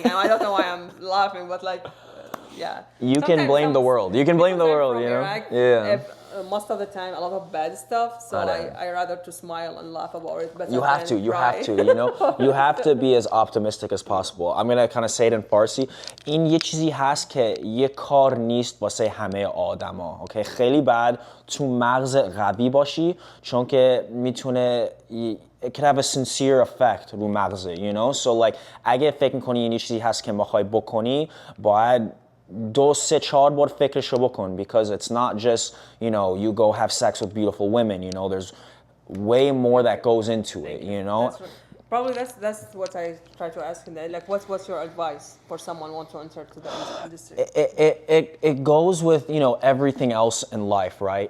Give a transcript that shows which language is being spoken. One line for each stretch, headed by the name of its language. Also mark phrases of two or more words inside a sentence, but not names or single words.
English: I don't know why I'm laughing, but like yeah. You can blame the world. You can blame the world. You know. Iraq, yeah. Most of the time, a lot of bad stuff. So I rather to smile and laugh about it. But you have to. You have to. You know. You have to be as optimistic as possible. I'm gonna kind of say it in Farsi.
Persian: این یه چیزی هست که یه کار نیست واسه همه آدما. Okay. خیلی بد تو مغز قوی باشی چون که میتونه
English: it could have a sincere effect
Persian: رو مغزه.
English: You know. So like
Persian: اگه فکر می‌کنی این چیزی هست که می‌خوای بکنی باید 2-3-4 بار فکرشو بکن,
English: because it's not just, you know, you go have sex with beautiful women, you know, there's way more that goes into it, you know. Probably that's what I try to ask him. Like, what's your advice for someone who wants to enter to the industry? It goes with, you know, everything else in life, right?